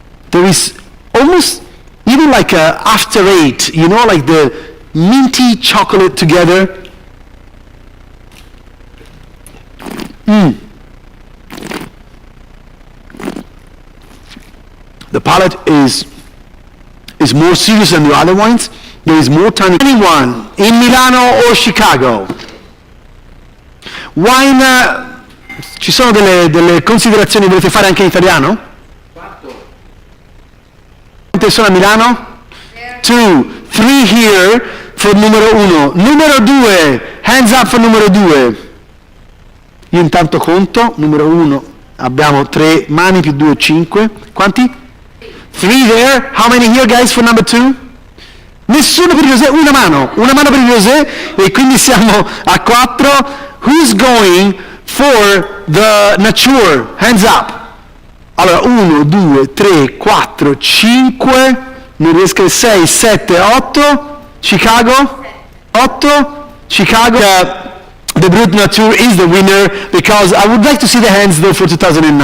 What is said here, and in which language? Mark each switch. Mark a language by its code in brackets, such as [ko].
[en] There is almost even like a after eight, you know, like the minty chocolate together. The palate is more serious than the other wines. There is more tannin. Anyone in Milano or Chicago? [it] Wine, ci sono delle considerazioni che volete fare anche in italiano? 4. Quante sono a Milano? [en] 2, 3 here for numero 1. Numero 2, hands up for numero 2. [it] Io intanto conto, numero 1, abbiamo 3 mani più 2, 5. Quanti? [en] 3 there. How many here guys for number 2? [it] Nessuno per il rosé, una mano per il rosé, e quindi siamo a 4. [en] Who's going for the nature? Hands up. [it] Allora, 1, 2, 3, 4, 5, non riesco, 6, 7, 8, Chicago? [en] 8, Chicago. The Brut Nature is the winner, because I would like to see the hands though for 2009.